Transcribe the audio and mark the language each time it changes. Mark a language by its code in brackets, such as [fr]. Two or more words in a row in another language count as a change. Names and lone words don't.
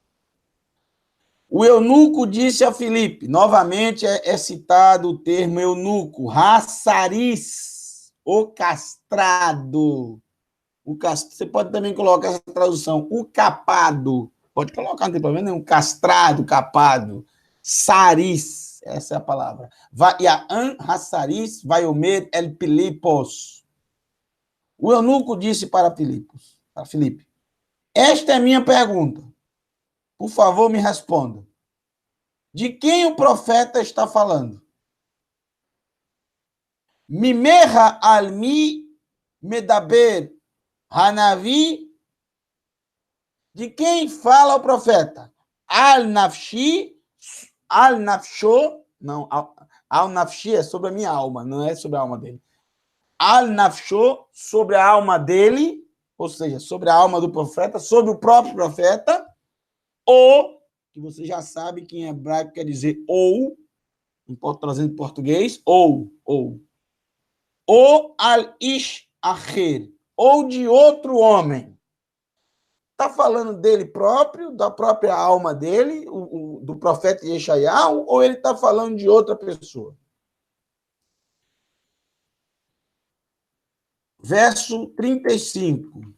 [pt] O eunuco disse a Filipe, novamente é citado o termo eunuco, raçariz, o castrado. Você pode também colocar essa tradução, o capado. Pode colocar, não tem problema nenhum. Castrado, capado. Saris, essa é a palavra. [he] ויען הסריס, ויאמר אל פיליפוס. [pt] O eunuco disse para Filipe, esta é minha pergunta. Por favor, me responda. De quem o profeta está falando? [he] מימרה על מי מדבר הנביא. [pt] De quem fala o profeta? [he] על נפשי, על נפשו, [pt] não, al-nafshi é sobre a minha alma, não é sobre a alma dele. Al-nafsho, sobre a alma dele, ou seja, sobre a alma do profeta, sobre o próprio profeta, ou, que você já sabe que em hebraico quer dizer ou, trazendo em português, ou [he] על איש אחר, [pt] ou de outro homem. Está falando dele próprio, da própria alma dele, do profeta Yeshayahu, ou ele está falando de outra pessoa? Verso 35.